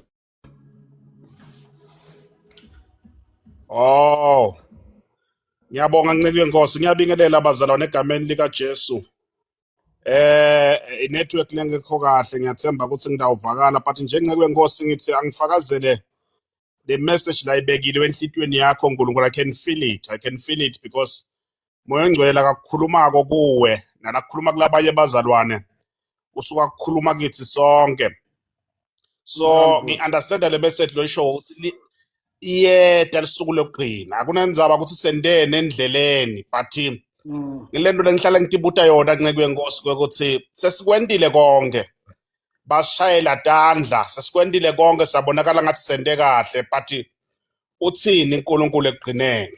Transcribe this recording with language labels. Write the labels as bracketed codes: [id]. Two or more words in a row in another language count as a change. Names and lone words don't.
[ss] Oh, ngiyabonga Ncikwe Nkosi, ngiyabingelela abazalwane egameni lika Jesu. Network lengekho kahle, ngiyathemba ukuthi ngidawuvakala, but njengeNcikwe Nkosi ngithi angifakazele [en] the message [ss] la ibekile enhlitweni yakho uNkulunkulu. [en] I can feel it. I can feel it because [ss] moya ngcwele la kakhulumako kuwe nalakhuluma kulabanye abazalwane usuka kukhuluma kithi sonke. So ngi-understand le message lo isho ukuthi iyeda lisuku lokugcina, akunenzaba ukuthi sendene endleleni, but ngilento lengihlala ngitibuta yona Ncikwe Nkosi ukuthi sesikwendile konke, basishayela tandla, sesikwendile konke, sabonakala ngathi sende kahle, but uthini uNkulunkulu ekugcineni?